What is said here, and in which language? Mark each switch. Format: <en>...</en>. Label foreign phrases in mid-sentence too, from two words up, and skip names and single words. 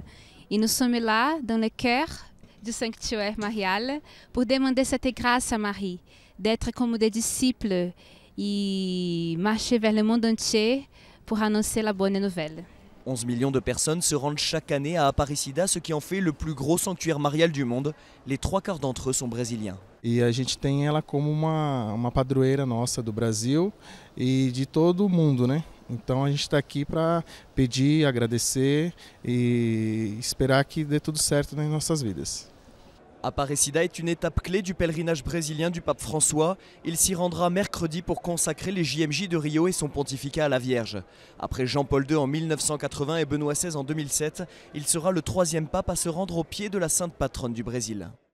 <fr>Et nous sommes là, dans le cœur du sanctuaire marial, pour demander cette grâce à Marie, d'être comme des disciples et marcher vers le monde entier pour annoncer la bonne nouvelle. 11 millions de personnes se rendent chaque année à Aparecida, ce qui en fait le plus gros sanctuaire marial du monde. Les 3/4 d'entre eux sont brésiliens.</fr> <pt>E a gente tem ela como uma padroeira nossa do Brasil e de todo o mundo, né? Então a gente está aqui para pedir, agradecer e esperar que dê tudo certo nas nossas vidas.</pt> <fr>Aparecida est une étape clé du pèlerinage brésilien du pape François. Il s'y rendra mercredi pour consacrer les JMJ de Rio et son pontificat à la Vierge. Après Jean-Paul II en 1980 et Benoît XVI en 2007, il sera le 3e pape à se rendre au pied de la sainte patronne du Brésil.</fr>